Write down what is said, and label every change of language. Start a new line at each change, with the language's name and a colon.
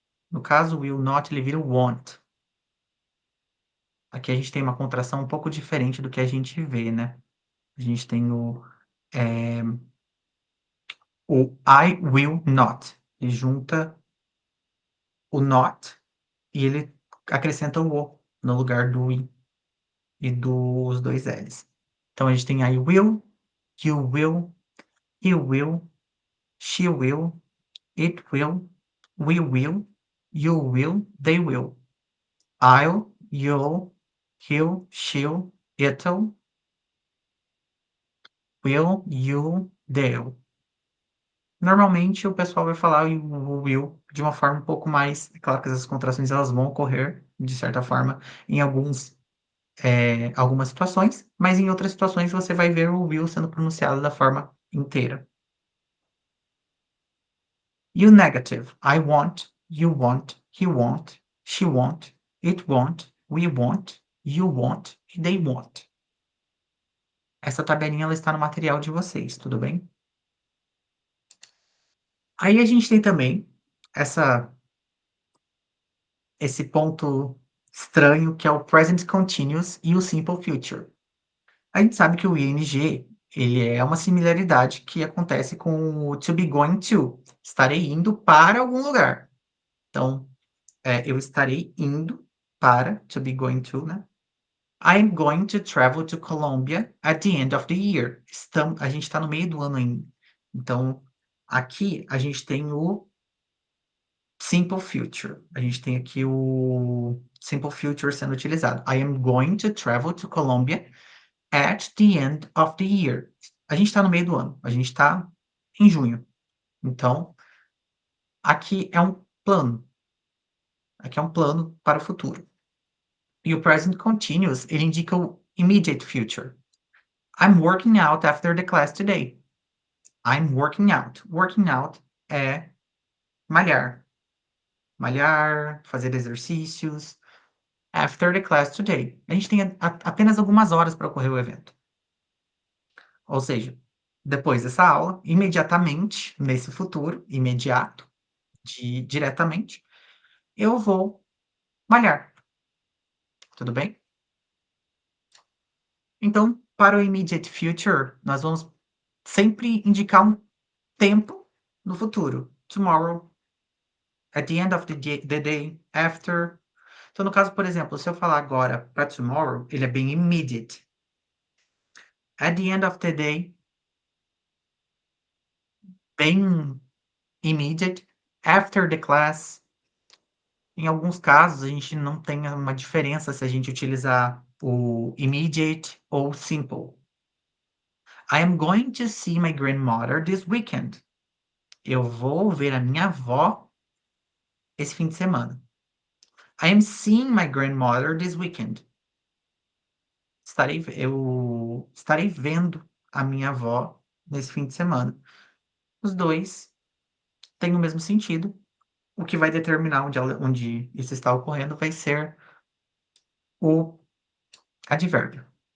Portuguese: No caso, o
English: will not,
Portuguese: ele vira o want. Aqui a gente tem uma contração um pouco diferente do que a gente vê, né? A gente tem o
English: I will not.
Portuguese: Ele junta o not e ele acrescenta o o no lugar do I e dos dois L's. Então a gente tem
English: I will, you will, he will, she will, it will, we will, you will, they will. I'll, you'll, he'll, she'll, it'll, will, you'll, they'll.
Portuguese: Normalmente o pessoal vai falar o will de uma forma um pouco mais. É claro que essas contrações elas vão ocorrer, de certa forma, em algumas situações, mas em outras situações você vai ver o will sendo pronunciado da forma inteira. E o negative.
English: I want, you want, he want, she want, it want, we want, you want e they want.
Portuguese: Essa tabelinha ela está no material de vocês, tudo bem? Aí a gente tem também essa esse ponto estranho que é o present continuous e o simple future. A gente sabe que o ing ele é uma similaridade que acontece com o
English: to be going to.
Portuguese: Estarei indo para algum lugar. Então, eu estarei indo para
English: to be going to,
Portuguese: né?
English: I am going to travel to Colombia at the end of the year.
Portuguese: A gente está no meio do ano ainda. Então, aqui a gente tem o simple future. A gente tem aqui o simple future sendo utilizado. I am going to travel to Colombia at the end of the year. A gente está no meio do ano. A gente está em junho. Então, aqui é um plano. Aqui é um plano para o futuro. E o present continuous, ele indica o immediate future.
English: I'm working out after the class today. I'm working out. Working out
Portuguese: é malhar. Malhar, fazer exercícios.
English: After the class today.
Portuguese: A gente tem apenas algumas horas para ocorrer o evento. Ou seja, depois dessa aula, imediatamente, nesse futuro, imediato, diretamente, eu vou malhar. Tudo bem? Então, para o immediate future, nós vamos sempre indicar um tempo no futuro.
English: Tomorrow, at the end of the day, after.
Portuguese: Então, no caso, por exemplo, se eu falar agora para tomorrow, ele é bem immediate.
English: At the end of the day, bem immediate. After the class,
Portuguese: em alguns casos, a gente não tem uma diferença se a gente utilizar o immediate ou simple.
English: I am going to see my grandmother this weekend.
Portuguese: Eu vou ver a minha avó esse fim de semana.
English: I am seeing my grandmother this weekend.
Portuguese: Eu estarei vendo a minha avó nesse fim de semana. Os dois têm o mesmo sentido. O que vai determinar onde isso está ocorrendo vai ser o advérbio.